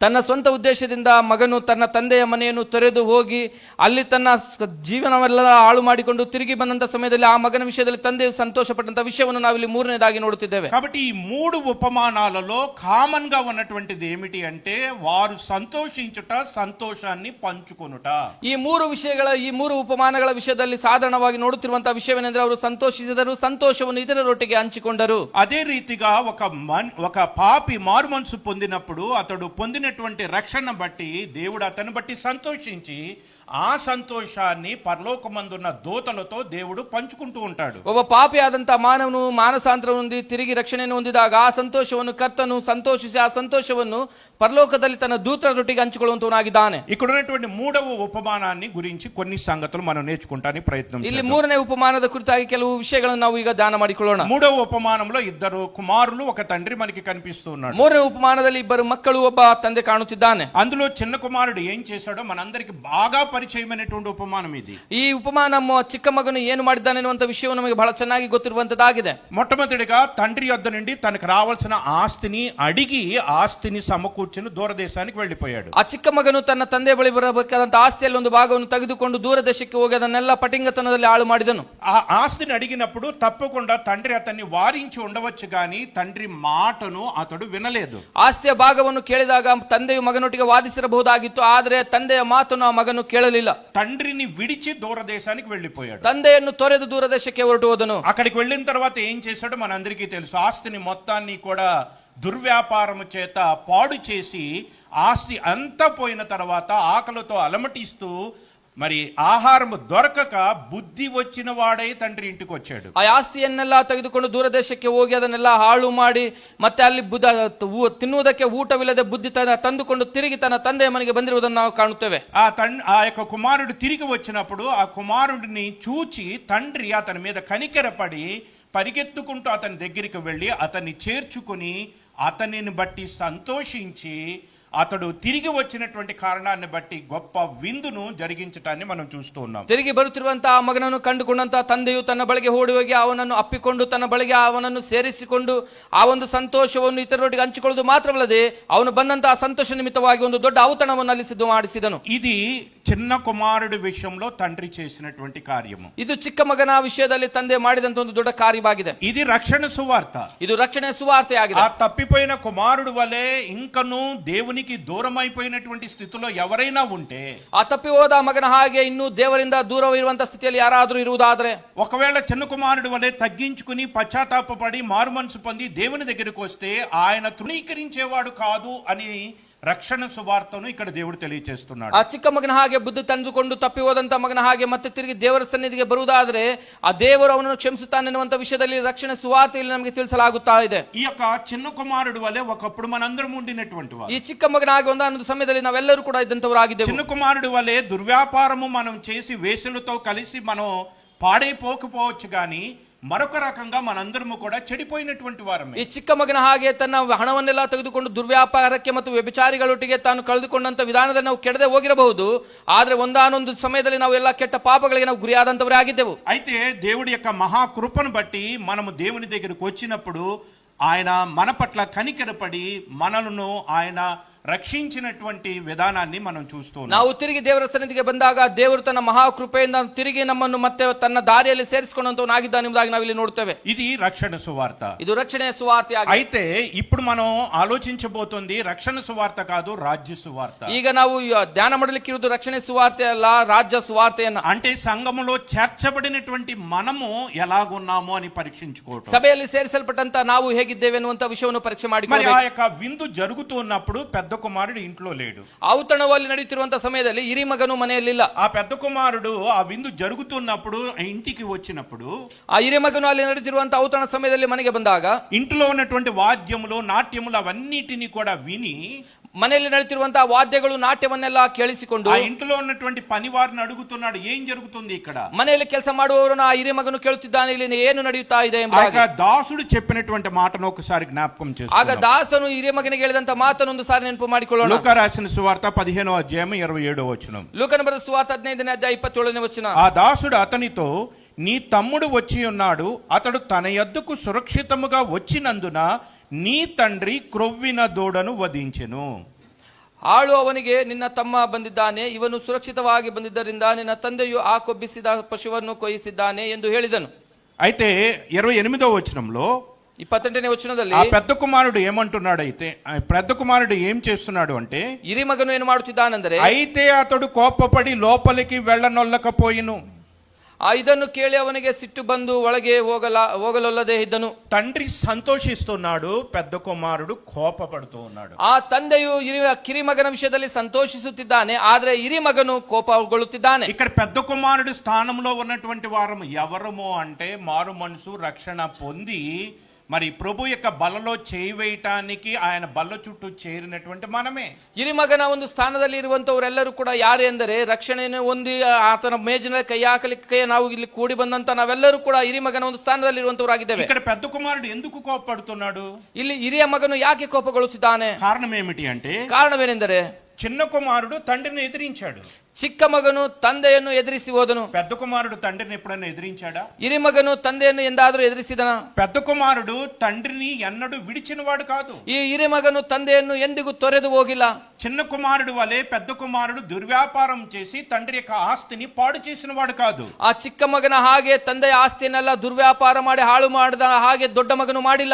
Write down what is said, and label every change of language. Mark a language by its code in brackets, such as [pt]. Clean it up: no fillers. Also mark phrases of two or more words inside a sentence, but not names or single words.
[kn] ತನ್ನ ಸ್ವಂತ ಉದ್ದೇಶದಿಂದ ಮಗನು ತನ್ನ ತಂದೆಯ ಮನೆಯನ್ನು ತೊರೆದು ಹೋಗಿ ಅಲ್ಲಿ ತನ್ನ ಜೀವನವೆಲ್ಲ ಹಾಳು ಮಾಡಿಕೊಂಡು ತಿರುಗಿ ಬಂದಂತ ಸಮಯದಲ್ಲಿ ಆ ಮಗನ ವಿಷಯದಲ್ಲಿ ತಂದೆಯು ಸಂತೋಷ ಪಟ್ಟಂತ ವಿಷಯವನ್ನು ನಾವಿಲ್ಲಿ ಮೂರನೇದಾಗಿ ನೋಡುತ್ತಿದ್ದೇವೆ. [te] కాబట్టి ఈ మూడు ఉపమానాలలో కామన్ గా ఉన్నటువంటిది ఏమిటి అంటే వారు సంతోషించుట, సంతోషాన్ని పంచుకొనుట. [kn] ಈ ಮೂರು ಉಪಮಾನಗಳ ವಿಷಯದಲ್ಲಿ ಸಾಧಾರಣವಾಗಿ ನೋಡುತ್ತಿರುವಂತಹ ವಿಷಯವೇನೆಂದ್ರೆ ಅವರು ಸಂತೋಷಿಸಿದರು, ಸಂತೋಷವನ್ನು ಇತರರೊಟ್ಟಿಗೆ ಹಂಚಿಕೊಂಡರು. [te] అదే రీతిగా ఒక పాపి మారు మనసు పొందినప్పుడు అతడు పొందినటువంటి రక్షణ బట్టి దేవుడు అతను బట్టి సంతోషించి ఆ సంతోషాన్ని పరలోకమందున్న దూతలతో దేవుడు పంచుకుంటూ ఉంటాడు. [kn] ಒಬ್ಬ ಪಾಪಿಯಾದಂತಹ ಮಾನವನು ಮಾನಸಾಂತರ ಹೊಂದಿ ತಿರುಗಿ ರಕ್ಷಣೆಯನ್ನು ಹೊಂದಿದಾಗ ಆ ಸಂತೋಷವನ್ನು ಕರ್ತನು ಸಂತೋಷಿಸಿ ಆ ಸಂತೋಷವನ್ನು ಪರಲೋಕದಲ್ಲಿ ತನ್ನ ದೂತರೊಟ್ಟಿಗೆ ಹಂಚಿಕೊಳ್ಳುವಂತವನಾಗಿದ್ದಾನೆ. [te] ఇక్కడ ఉన్నటువంటి మూడవ ఉపమానాన్ని గురించి కొన్ని సంగతులు మనం నేర్చుకుంటానికి ప్రయత్నం [kn] ಇಲ್ಲಿ ಮೂರನೇ ಉಪಮಾನದ ಕುರಿತಾಗಿ ಕೆಲವು ವಿಷಯಗಳನ್ನು ನಾವು ಈಗ ಧ್ಯಾನ ಮಾಡಿಕೊಳ್ಳೋಣ. [te] మూడవ ఉపమానంలో ఇద్దరు కుమారులు ఒక తండ్రి మనకి కనిపిస్తూ ఉన్నాడు. [kn] ಮೂರನೇ ಉಪಮಾನದಲ್ಲಿ ಇಬ್ಬರು ಮಕ್ಕಳು ಒಬ್ಬ ತಂದೆ ಕಾಣುತ್ತಿದ್ದಾನೆ. [te] అందులో చిన్న కుమారుడు ఏం చేశాడో మనందరికి బాగా పరిచయమైనటువంటి ఉపమానం ఇది. [kn] ಈ ಉಪಮಾನ ಚಿಕ್ಕ ಮಗನು ಏನು ಮಾಡಿದ್ದಾನೆ ಅನ್ನುವಂತ ವಿಷಯವು ನಮಗೆ ಬಹಳ ಚೆನ್ನಾಗಿ ಗೊತ್ತಿರುವಂತದ್ದಾಗಿದೆ. [te] మొట్టమొదటిగా తండ్రి యొద్ద నుండి తనకు రావాల్సిన ఆస్తిని అడిగి ఆస్తిని సమకూర్చుని దూరదేశానికి వెళ్ళిపోయాడు. [kn] ಆ ಚಿಕ್ಕ ಮಗನು ತನ್ನ ತಂದೆ ಬಳಿ ಬರಬೇಕಾದಂತ ಆಸ್ತಿಯಲ್ಲಿ ಒಂದು ಭಾಗವನ್ನು ತೆಗೆದುಕೊಂಡು ದೂರ ದೇಶಕ್ಕೆ ಹೋಗಿ ಅದನ್ನೆಲ್ಲ ಪಟಿಂಗತನದಲ್ಲಿ ಹಾಳು ಮಾಡಿದನು. [te] ఆ ఆస్తిని అడిగినప్పుడు తప్పకుండా తండ్రి అతన్ని వారించి ఉండవచ్చు గాని తండ్రి మాటను అతడు వినలేదు. [kn] ಆಸ್ತಿಯ ಭಾಗವನ್ನು ಕೇಳಿದಾಗ ತಂದೆಯು ಮಗನೊಟ್ಟಿಗೆ ವಾದಿಸಿರಬಹುದಾಗಿತ್ತು, ಆದರೆ ತಂದೆಯ ಮಾತನ್ನು ಆ ಮಗನು ಕೇಳಲಿಲ್ಲ. [te] తండ్రిని విడిచి దూరదేశానికి వెళ్ళిపోయాడు. [kn] ತಂದೆಯನ್ನು ತೊರೆದು ದೂರ ದೇಶಕ್ಕೆ ಹೊರಟು ಹೋದನು. [te] అక్కడికి వెళ్ళిన తర్వాత ఏం చేశాడో మనందరికీ తెలుసు. ఆస్తిని మొత్తాన్ని కూడా దుర్వ్యాపారము చేత పాడు చేసి ఆస్తి అంతా పోయిన తర్వాత ఆకలితో అలమటిస్తూ మరి ఆహారం దొరకక బుద్ధి వచ్చిన వాడై తండ్రి ఇంటికి వచ్చాడు. [kn] ಆ ಆಸ್ತಿಯನ್ನೆಲ್ಲ ತೆಗೆದುಕೊಂಡು ದೂರ ದೇಶಕ್ಕೆ ಹೋಗಿ ಅದನ್ನೆಲ್ಲ ಹಾಳು ಮಾಡಿ ಮತ್ತೆ ಅಲ್ಲಿ ತಿನ್ನುವುದಕ್ಕೆ ಊಟವಿಲ್ಲದೆ ಬುದ್ಧಿ ತಂದುಕೊಂಡು ತಿರುಗಿ ತನ್ನ ತಂದೆಯ ಮನೆಗೆ ಬಂದಿರುವುದನ್ನು ನಾವು ಕಾಣುತ್ತೇವೆ. [te] ఆ యొక్క కుమారుడు తిరిగి వచ్చినప్పుడు ఆ కుమారుడిని చూచి తండ్రి అతని మీద కనికెరపడి పరిగెత్తుకుంటూ అతని దగ్గరికి వెళ్ళి అతన్ని చేర్చుకుని అతనిని బట్టి సంతోషించి అతడు తిరిగి వచ్చినటువంటి కారణాన్ని బట్టి గొప్ప విందును జరిగించటాన్ని మనం చూస్తూ ఉన్నాం. [kn] తిరిగి బರುತ್ತಿರುವಂತಹ ಆ ಮಗನನ್ನು ಕಂಡುಕೊಂಡಂತಹ ತಂದೆಯು ತನ್ನ ಬಳಿಗೆ ಓಡಿ ಹೋಗಿ ಅವನನ್ನು ಅಪ್ಪಿಕೊಂಡು ತನ್ನ ಬಳಿಗೆ ಅವನನ್ನು ಸೇರಿಸಿಕೊಂಡು ಆ ಒಂದು ಸಂತೋಷವನ್ನು ಇತರರೊಟ್ಟಿಗೆ ಹಂಚಿಕೊಳ್ಳುವುದು ಮಾತ್ರವಲ್ಲದೆ ಅವನು ಬಂದಂತಹ ಸಂತೋಷ ನಿಮಿತ್ತವಾಗಿ ಒಂದು ದೊಡ್ಡ ಔತಣವನ್ನು ಅಲ್ಲಿ ಸಿದ್ಧ ಮಾಡಿಸಿದನು. [te] ఇది చిన్న కుమారుడి విషయంలో తండ్రి చేసినటువంటి కార్యము. [kn] ಇದು ಚಿಕ್ಕ ಮಗನ ವಿಷಯದಲ್ಲಿ ತಂದೆ ಮಾಡಿದಂತ ಒಂದು ದೊಡ್ಡ ಕಾರ್ಯವಾಗಿದೆ. [te] ఇది రక్షణ సువార్త. [kn] ಇದು ರಕ್ಷಣೆಯ ಸುವಾರ್ತೆಯಾಗಿದೆ. [te] ఆ తప్పిపోయిన కుమారుడు వలె ఇంకను దేవునికి దూరం అయిపోయినటువంటి స్థితిలో ఎవరైనా ఉంటే, [kn] ಆ ತಪ್ಪಿ ಹೋದ ಮಗನ ಹಾಗೆ ಇನ್ನೂ ದೇವರಿಂದ ದೂರವಿರುವಂತಹ ಸ್ಥಿತಿಯಲ್ಲಿ ಯಾರಾದರೂ ಇರುವುದಾದ್ರೆ, [te] ఒకవేళ చిన్న కుమారుడు వలె తగ్గించుకుని పశ్చాత్తాపపడి మారు మనసు పొంది దేవుని దగ్గరికి వస్తే ఆయన తృణీకరించేవాడు కాదు అని రక్షణ సువార్తను ఇక్కడ దేవుడు తెలియజేస్తున్నాడు. [kn] ಆ ಚಿಕ್ಕ ಮಗನ ಹಾಗೆ ಬುದ್ಧಿ ತಂದುಕೊಂಡು ತಪ್ಪಿ ಹೋದಂತ ಮಗನ ಹಾಗೆ ಮತ್ತೆ ತಿರುಗಿ ದೇವರ ಸನ್ನಿಧಿಗೆ ಬರುವುದಾದ್ರೆ ಆ ದೇವರು ಅವನನ್ನು ಕ್ಷಮಿಸುತ್ತಾನೆ ಎನ್ನುವಂತ ವಿಷಯದಲ್ಲಿ ರಕ್ಷಣೆ ಸುವಾರ್ತೆಯಲ್ಲಿ ನಮಗೆ ತಿಳಿಸಲಾಗುತ್ತಾ ಇದೆ. [te] ఈ యొక్క చిన్న కుమారుడు వలె ఒకప్పుడు మనందరం ఉండినటువంటి వారు. [kn] ಈ ಚಿಕ್ಕ ಮಗನ ಹಾಗೆ ಒಂದಾನೊಂದು ಸಮಯದಲ್ಲಿ ನಾವೆಲ್ಲರೂ ಕೂಡ ಇದ್ದಂತವರಾಗಿದ್ದೇವೆ. [te] చిన్న కుమారుడు వలె దుర్వ్యాపారము మనం చేసి వేసులతో కలిసి మనం పాడైపోకపోవచ్చు గాని మరొక రకంగా మనందరము కూడా చెడిపోయినటువంటి వారమే. [kn] ಈ ಚಿಕ್ಕ ಮಗನ ಹಾಗೆ ತನ್ನ ಹಣವನ್ನೆಲ್ಲ ತೆಗೆದುಕೊಂಡು ದುರ್ವ್ಯಾಪಾರಕ್ಕೆ ಮತ್ತು ವ್ಯಭಿಚಾರಿಗಳೊಟ್ಟಿಗೆ ತಾನು ಕಳೆದುಕೊಂಡಂತ ವಿಧಾನದಲ್ಲಿ ನಾವು ಕೆಡದೆ ಹೋಗಿರಬಹುದು, ಆದ್ರೆ ಒಂದಾನೊಂದು ಸಮಯದಲ್ಲಿ ನಾವು ಎಲ್ಲ ಕೆಟ್ಟ ಪಾಪಗಳಿಗೆ ನಾವು ಗುರಿಯಾದಂತವರೇ ಆಗಿದ್ದೆವು. [te] అయితే దేవుడి యొక్క మహాకృపను బట్టి మనము దేవుని దగ్గరికి వచ్చినప్పుడు ఆయన మన పట్ల కనికరపడి మనలను ఆయన రక్షించినటువంటి విధానాన్ని మనం చూస్తూ ఉన్నాం. [kn] ನಾವು ತಿರುಗಿ ದೇವರ ಸನ್ನಿಧಿಗೆ ಬಂದಾಗ ದೇವರು ತನ್ನ ಮಹಾಕೃಪೆಯಿಂದ ತಿರುಗಿ ನಮ್ಮನ್ನು ಮತ್ತೆ ತನ್ನ ದಾರಿಯಲ್ಲಿ ಸೇರಿಸಿಕೊಂಡಂತವನಾಗಿದ್ದಾನೆ ಎಂಬುದಾಗಿ ನಾವು ಇಲ್ಲಿ ನೋಡ್ತೇವೆ. [te] ఇది రక్షణ సువార్త. [kn] ಇದು ರಕ್ಷಣೆಯ ಸುವಾರ್ತೆಯಾಗಿದೆ. [te] అయితే ఇప్పుడు మనం ఆలోచించబోతుంది రక్షణ సువార్త కాదు, రాజ్య సువార్త. [kn] ಈಗ ನಾವು ಧ್ಯಾನ ಮಾಡಲಿಕ್ಕಿರುವುದು ರಕ್ಷಣೆ ಸುವಾರ್ತೆ ಅಲ್ಲ, ರಾಜ್ಯ ಸುವಾರ್ತೆಯನ್ನ. [te] అంటే సంఘములో చేర్చబడినటువంటి మనము ఎలాగున్నాము అని పరీక్షించుకోవటం. [kn] ಸಭೆಯಲ್ಲಿ ಸೇರಿಸಲ್ಪಟ್ಟಂತ ನಾವು ಹೇಗಿದ್ದೇವೆ ಅನ್ನುವಂತ ವಿಷಯವನ್ನು ಪರೀಕ್ಷೆ [te] మరి [kn] ಮಾಡಿಕೊಳ್ಳಬೇಕು. [te] ఆ యొక్క విందు జరుగుతున్నప్పుడు పెద్ద కుమారుడు ఇంట్లో లేడు. [kn] ಔತಣದಲ್ಲಿ ನಡೆಯುತ್ತಿರುವಂತಹ ಸಮಯದಲ್ಲಿ ಹಿರಿ ಮಗನು ಮನೆಯಲ್ಲಿಲ್ಲ. [te] ఆ పెద్ద కుమారుడు ఆ విందు జరుగుతున్నప్పుడు ఇంటికి వచ్చినప్పుడు [kn] ಆ ಹಿರಿ ಮಗನು ಅಲ್ಲಿ ನಡೆಯುತ್ತಿರುವಂತಹ ಔತಣ ಸಮಯದಲ್ಲಿ ಮನೆಗೆ ಬಂದಾಗ [te] ఇంట్లో ఉన్నటువంటి వాద్యములు, నాట్యములు అవన్నిటిని కూడా విని [kn] ಮನೆಯಲ್ಲಿ ನಡೆಯುತ್ತಿರುವಂತಹ ವಾದ್ಯಗಳು, ನಾಟ್ಯವನ್ನೆಲ್ಲ ಕೇಳಿಸಿಕೊಂಡು [te] ఆ ఇంట్లో ఉన్నటువంటి పనివారిని అడుగుతున్నాడు, ఏం జరుగుతుంది ఇక్కడ? [kn] ಮನೆಯಲ್ಲಿ ಕೆಲಸ ಮಾಡುವವರನ್ನು ಆ ಹಿರಿ ಮಗನು ಕೇಳುತ್ತಿದ್ದಾನೆ, ಇಲ್ಲಿ ಏನು ನಡೆಯುತ್ತಾ ಇದೆ ಎಂಬುದಾಗಿ. [te] దాసుడు చెప్పినటువంటి మాటను ఒకసారి జ్ఞాపకం [kn] ಆಗ [te] చేసుకుందాం. [kn] ದಾಸನು ಹಿರಿಯ ಮಗನಿಗೆ ಹೇಳಿದಂತ ಮಾತನ್ನು ಒಂದು ಸಾರಿ ನೆನಪು ಮಾಡಿಕೊಳ್ಳೋಣ. [te] లూకా రాసిన సువార్త 15వ అధ్యాయం 27వ వచనం. [kn] ಲೂಕನ ಬರೆದ ಸುವಾರ್ತೆ 15ನೇ ಅಧ್ಯಾಯ 27ನೇ ವಚನ. [te] ఆ దాసుడు అతనితో, నీ తమ్ముడు వచ్చి ఉన్నాడు, అతడు తన యొద్దకు సురక్షితముగా వచ్చినందున నీ తండ్రి క్రొవ్విన దూడను వధించెను. [kn] ಆಳು ಅವನಿಗೆ, ನಿನ್ನ ತಮ್ಮ ಬಂದಿದ್ದಾನೆ, ಇವನು ಸುರಕ್ಷಿತವಾಗಿ ಬಂದಿದ್ದರಿಂದ ನಿನ್ನ ತಂದೆಯು ಆ ಕೊಬ್ಬಿಸಿದ ಪಶುವನ್ನು ಕೊಯ್ಯಿಸಿದ್ದಾನೆ ಎಂದು ಹೇಳಿದನು. [te] అయితే 28వ వచనంలో [kn] 28ನೇ ವಚನದಲ್ಲಿ [te] ఆ పెద్ద కుమారుడు ఏమంటున్నాడు, అయితే ఆ పెద్ద కుమారుడు ఏం చేస్తున్నాడు అంటే, [kn] ಹಿರಿ ಮಗನು ಏನು ಮಾಡುತ್ತಿದ್ದಾನೆಂದರೆ, [te] అయితే అతడు కోపపడి లోపలికి వెళ్ళనొల్లకపోయిను. [kn] ಇದನ್ನು ಕೇಳಿ ಅವನಿಗೆ ಸಿಟ್ಟು ಬಂದು ಒಳಗೆ ಹೋಗಲೊಲ್ಲದೆ ಇದ್ದನು. [te] తండ్రి సంతోషిస్తున్నాడు, పెద్ద కుమారుడు కోపపడుతూ ఉన్నాడు. [kn] ಆ ತಂದೆಯು ಕಿರಿ ಮಗನ ವಿಷಯದಲ್ಲಿ ಸಂತೋಷಿಸುತ್ತಿದ್ದಾನೆ, ಆದ್ರೆ ಹಿರಿ ಮಗನು ಕೋಪಗೊಳ್ಳುತ್ತಿದ್ದಾನೆ. [te] ఇక్కడ పెద్ద కుమారుడు స్థానంలో ఉన్నటువంటి వారం ఎవరము అంటే, మారు మనసు రక్షణ పొంది మరి ప్రభు యొక్క బలలో చేయి వేయటానికి ఆయన బల్ల చుట్టూ చేరినటువంటి మనమే. [kn] ಹಿರಿ ಮಗನ ಒಂದು ಸ್ಥಾನದಲ್ಲಿ ಇರುವಂತವರೆಲ್ಲರೂ ಕೂಡ ಯಾರು ಎಂದರೆ, ರಕ್ಷಣೆಯನ್ನು ಹೊಂದಿ ಆತನ ಮೇಜಿನ ಕೈ ಹಾಕಲಿಕ್ಕೆ ನಾವು ಇಲ್ಲಿ ಕೂಡಿ ಬಂದಂತ ನಾವೆಲ್ಲರೂ ಕೂಡ ಹಿರಿ ಮಗನ ಒಂದು ಸ್ಥಾನದಲ್ಲಿ ಇರುವಂತವರಾಗಿದ್ದೇವೆ. [te] ఇక్కడ పెద్ద కుమారుడు ఎందుకు కోపపడుతున్నాడు? [kn] ಇಲ್ಲಿ ಹಿರಿಯ ಮಗನು ಯಾಕೆ ಕೋಪಗೊಳ್ಳುತ್ತಿದ್ದಾನೆ? [te] కారణం ఏమిటి అంటే, [kn] ಕಾರಣವೇನೆಂದರೆ, [te] చిన్న కుమారుడు తండ్రిని ఎదిరించాడు, [kn] ಚಿಕ್ಕ ಮಗನು ತಂದೆಯನ್ನು ಎದುರಿಸಿ ಹೋದನು. [te] పెద్ద కుమారుడు తండ్రిని ఎప్పుడైనా ఎదిరించాడా? [kn] ಹಿರಿ ಮಗನು ತಂದೆಯನ್ನು ಎಂದಾದರೂ ಎದುರಿಸಿದನ? [te] పెద్ద కుమారుడు తండ్రిని ఎన్నడూ విడిచినవాడు కాదు. [kn] ಈ ಹಿರಿ ಮಗನು ತಂದೆಯನ್ನು ಎಂದಿಗೂ ತೊರೆದು ಹೋಗಿಲ್ಲ. [te] చిన్న కుమారుడు వలె పెద్ద కుమారుడు దుర్వ్యాపారం చేసి తండ్రి యొక్క ఆస్తిని పాడు చేసిన వాడు కాదు. [kn] ಆ ಚಿಕ್ಕ ಮಗನ ಹಾಗೆ ತಂದೆಯ ಆಸ್ತಿಯನ್ನೆಲ್ಲ ದುರ್ವ್ಯಾಪಾರ ಮಾಡಿ ಹಾಳು ಮಾಡಿದ ಹಾಗೆ ದೊಡ್ಡ ಮಗನು ಮಾಡಿಲ್ಲ.